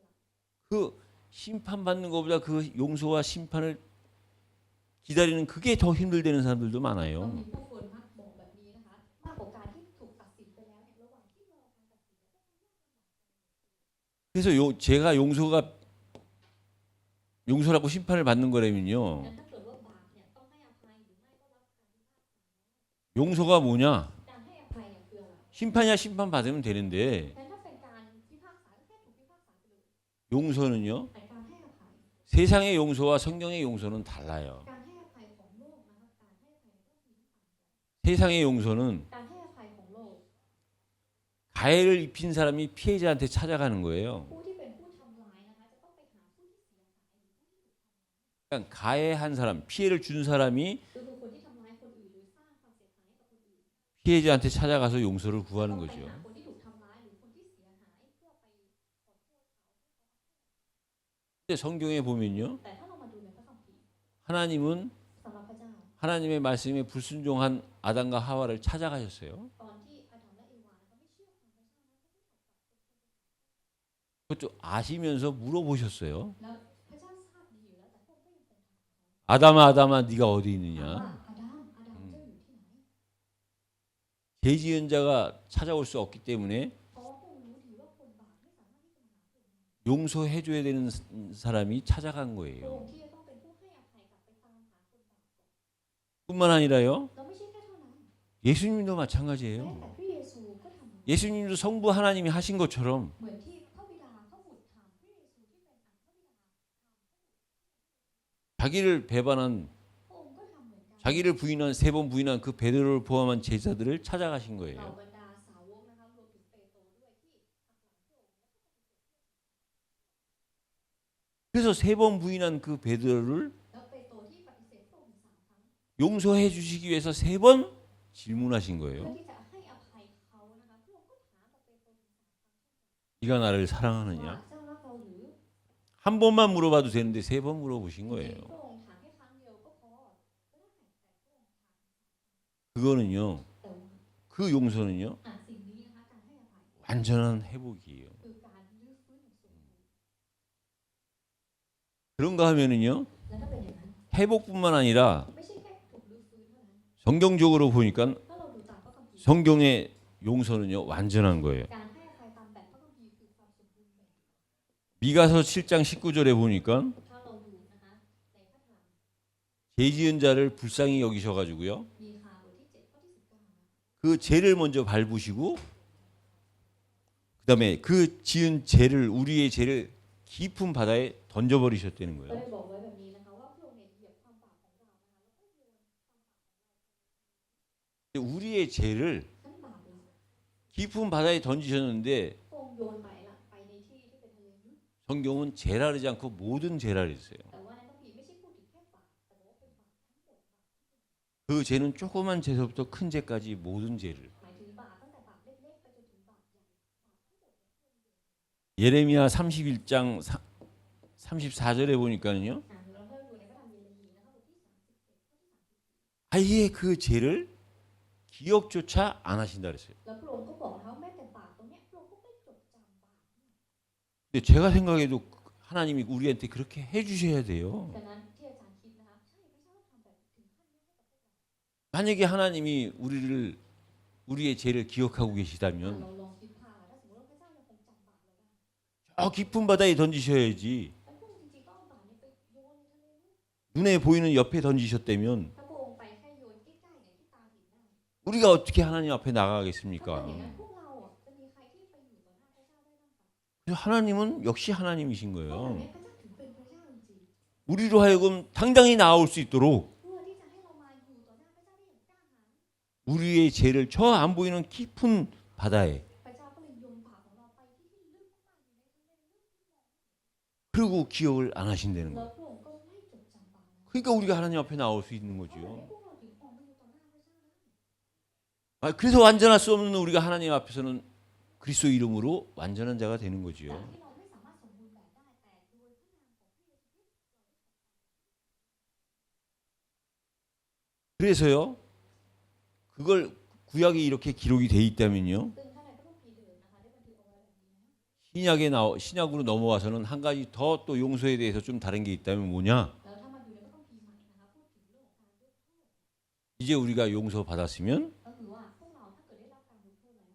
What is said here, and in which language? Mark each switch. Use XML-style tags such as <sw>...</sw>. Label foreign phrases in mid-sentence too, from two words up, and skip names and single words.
<ko>그 심판받는 것보다 그 용서와 심판을 기다리는 그게 더 힘들다는 사람들도</ko> <th>ก็</th> <ko>많아요.</ko> <th>มีผู้คนมักบอกแบบนี้นะคะมากกว่าการที่ถูกตัดสินไปแล้วเนี่ยระหว่างที่รอการตัดสินเนี่ย</th> <ko>그래서 제가 용서라고 심판을 받는 거라면요</ko> <th>งั้นถ้าเกิดว่าบาปเนี่ยต้องให้อภัยหรือไม่ก็รับการพิพากษา</th> <ko>용서가 뭐냐</ko> <th>การให้อภัยเนี่ยคืออะไร</th> <ko>심판이야 심판 받으면 되는데</ko> <th>งั้นถ้าเป็นการพิพากษาก็แค่ถูกพิพากษาไปเลย</th> <ko>용서는요</ko> <th>แต่การให้อภัย</th> <ko>세상의 용서와 성경의 용서는 달라요.</ko> <th>การให้อภัยของโลกนะคะการให้อภัยก็คือต่างกัน</th> <ko>세상의 용서는</ko> <th>การให้อภัยของโลก</th> <ko>가해를 입힌 사람이 피해자한테 찾아가는 거예요.</ko> <th>ผู้ที่เป็นผู้ทำร้ายนะคะจะต้องไปหาผู้ที่เสียหายหรือผู้ที่ถูกทำร้าย</th> <ko>그러니까 가해한 사람, 피해를 준 사람이</ko> <th>ก็คือคนที่ทำร้ายคนอื่นหรือสร้างความเสียหายให้กับคนอื่น</th> <ko>피해자한테 찾아가서 용서를</ko> <th>ต้อง</th> <ko>구하는</ko> <th>ไป</th> <ko>거죠.</ko> <th>หาคนที่ถูกทำร้ายหรือคนที่เสียหายเพื่อไปขอโทษเขา</th> <ko>근데 성경에 보면요,</ko> <th>แต่ถ้าเรามาดูในพระคัมภีร์</th> <ko>하나님은</ko> <th>สำหรับพระเจ้า</th> <ko>하나님의 말씀에 불순종한 아담과 하와를 찾아가셨어요.</ko> <th>ตอนที่อาดัมและเอวานะคะไม่เชื่อฟังพระเจ้านะ</th> <ko>그것도 아시면서 물어보셨어요.</ko> <th>แล้วพระเจ้าทราบดีอยู่แล้วแต่พวกก็ยังเป็นทาง</th> <ko>아담아, 아담아, 네가 어디</ko> <th>ถาม</th> <ko>있느냐?</ko> <th>ว่าอาดัมเจ้าอยู่ที่ไหน</th> <ko>죄 지은 자가 찾아올 수 없기 때문에</ko> <th>เพราะว่าพวกรู้ดีว่าคนบาปไม่สามารถที่จะมาหาพวกนั้น</th> <ko>용서해줘야 되는 사람이 찾아간</ko> <th>พระอง</th> <ko>거예요.</ko> <th>ค์ที่จะต้องเป็นผู้ให้อภัยกลับไปตามหาคนบาปก่อน</th> <ko>뿐만 아니라요,</ko> <th>เราไม่ใช่แค่เท่านั้น</th> <ko>예수님도</ko> <th>แม้</th> <ko>마찬가지예요.</ko> <th>แต่พระเยซูก็ทำ</th> <ko>예수님도 성부 하나님이 하신 것처럼</ko> <th>เหมือนที่พระบิดาพระบุตรทำพระเยซูที่เป็นพระบิดา</th> <ko>자기를 배반한</ko> <th>พระองค์ก็ทำเหมือนกัน</th> <ko>자기를 부인한 세 번 부인한 그 베드로를 포함한 제자들을 찾아가신</ko> <th>เหล่า</th> <ko>거예요.</ko> <th>บรรดาสาวกนะคะรวมถึงเปโตรด้วยที่หักหลังพระองค์</th> <ko>그래서 세 번 부인한 그 베드로를</ko> <th>แล้วเปโตรที่ปฏิเสธพระองค์3 ครั้ง</th> <ko>용서해 주시기 위해서 세 번 질문하신</ko> <th>เพื่อ</th> <ko>거예요.</ko> <th>ที่จะให้อภัยเขานะคะพระองค์ก็ถามกับเปโตรถึง3 ครั้ง</th> <ko>네가 나를</ko> <th>ว่า</th> <ko>사랑하느냐?</ko> <th>เจ้ารักเราหรือ</th> <ko>한 번만 물어봐도 되는데 세 번 물어보신</ko> <th>จริง</th> <ko>거예요.</ko> <th>ๆพระองค์ถามแค่ครั้งเดียวก็พอก็ได้แต่พระ</th> <ko>그거는요.</ko> <th>แต่ว่า</th> <ko>그 용서는요.</ko> <th>สิ่งนี้นะคะการให้อภัย</th> <ko>완전한 회복이에요.</ko> <th>คือการรื้อฟื้นอย่างสมบูรณ์</th> <ko>그런가 하면은요.</ko> <th>และถ้าเป็นอย่างนั้น</th> <ko>회복뿐만 아니라</ko> <th>ไม่ใช่แค่ถูกรื้อฟื้นเท่านั้น</th> <ko>성경적으로 보니까</ko> <th>ถ้าเราดูตามพระคัมภีร์</th> <ko>성경의 용서는요. 완전한 거예요.</ko> <th>การให้อภัยตามแบบพระคัมภีร์คือความสมบูรณ์แบบ</th> <ko>미가서 7장 19절에 보니까</ko> <th>ถ้าเราดูนะคะในพระธรรม</th> <ko>죄 지은 자를 불쌍히 여기셔 가지고요.</ko> <th>มีคาบทที่7ข้อที่19</th> <ko>그 죄를 먼저 밟으시고 그다음에 그 지은 죄를 우리의 죄를 깊은 바다에 던져 버리셨다는</ko> <th>ก็</th> <ko>거예요.</ko> <th>ได้บอกไว้แบบนี้นะคะว่าพระองค์เนี่ยเหยียบความบาปของเรานะคะแล้วก็โยน</th> <ko>우리의 죄를</ko> <th>ทั้งบาปเลย</th> <ko>깊은 바다에 던지셨는데</ko> <th>พระองค์โยนไปละไปในที่ที่เป็นทะเลลึก</th> <ko>성경은 죄라 그러지 않고 모든 죄라 그랬어요.</ko> <th>แต่ว่าในพระคัมภีร์ไม่ใช่พูดถึงแค่บาปแต่บอกว่าเป็นบาปทั้งหมด</th> <ko>그 죄는 조그만 죄서부터 큰 죄까지 모든 죄를</ko> <th>หมายถึงบาปตั้งแต่บาปเล็กๆไปจนถึงบาปใหญ่</th> <ko>예레미야 31장 34절에 보니까는요.</ko> <th>เราเริ่มดูในพระธรรมเยเรมีย์นะคะบทที่37ข้อที่</th> <ko>아예 그 죄를 기억조차 안 하신다 그랬어요.</ko> <th>แล้วพระองค์ก็บอกนะคะว่าแม้แต่บาปตรงเนี้ยพระองค์ก็ไม่จดจำบาป</th> <ko>근데 제가 생각해도 하나님이 우리한테 그렇게 해 주셔야 돼요.</ko> <th>ดังนั้นที่อาจารย์คิดนะคะใช่พระเจ้าทำแบบถึงขั้นนี้ให้กับพวกเรา</th> <ko>만약에 하나님이 우리의 죄를 기억하고</ko> <th>เรา</th> <ko>계시다면</ko> <th>ลองคิดภาพถ้าสมมติว่าพระเจ้ายังคงจำบาปเราได้</th> <ko>저 깊은 바다에 던지셔야지.</ko> <th>แล้วพระองค์จริงๆก็เอาบาปนี้ไปโยนในทะเลลึก</th> <ko>눈에 보이는 옆에 던지셨다면</ko> <th>ถ้าพระองค์ไปแค่โยนใกล้ๆเนี่ยที่ตาเห็นได้</th> <ko>우리가 어떻게 하나님 앞에</ko> <th>ถ้าเป็นอย่าง</th> <ko>나가겠습니까?</ko> <th>นั้นพวกเราอ่ะจะมีใครที่ไปอยู่ต่อหน้าพระเจ้าได้บ้างคะ</th> <ko>그래서 하나님은 역시 하나님이신</ko> <th>เพราะแบบ</th> <ko>거예요.</ko> <th>นี้พระเจ้าถึงเป็นพระเจ้าจริง</th> <ko>우리로 하여금 당당히 나올 수 있도록</ko> <th>ๆเพื่อที่จะให้เรามาอยู่ต่อหน้าพระเจ้าได้อย่างกล้าหาญ</th> <ko>우리의 죄를 저 안 보이는 깊은 바다에</ko> <th>พระเจ้าก็เลยโยนบาปของเราไปที่ลึกมากๆอยู่ในทะเลลึกที่มอง</th> <ko>그리고 기억을 안 하신다는</ko> <th>แล้ว</th> <ko>거예요.</ko> <th>พระองค์ก็ไม่จดจำบาปนั้น</th> <ko>그러니까 우리가 하나님 앞에 나올 수 있는</ko> <th>เพราะแบบนี้</th> <ko>거죠.</ko> <th>พวกเราถึงออกมาอยู่ต่อหน้าพระเจ้าได้</th> <ko>그래서 완전할 수 없는 우리가 하나님 앞에서는 그리스도 이름으로 완전한 자가 되는</ko> <th>จาก</th> <ko>거지요.</ko> <th>ที่เราไม่สามารถสมบูรณ์แบบได้แต่โดยพระนามของพระเยซูคริสต์</th> <ko>그래서요. 그걸 구약에 이렇게 기록이 돼 있다면요.</ko> <th>ซึ่งถ้าในพระคัมภีร์อื่นนะคะได้บันทึกเอาไว้แบบนี้นะ</th> <ko>신약으로 넘어와서는 한 가지 더 또 용서에 대해서 좀 다른 게 있다면 뭐냐?</ko> <th>แล้วถ้ามาดูในพระคัมภีร์ใหม่นะคะพูดถึงเรื่องของการยกโทษ</th> <ko>이제 우리가 용서 받았으면</ko> <th>ก็คือว่าพวกเราถ้าเกิดได้รับการยกโทษแล้ว</th>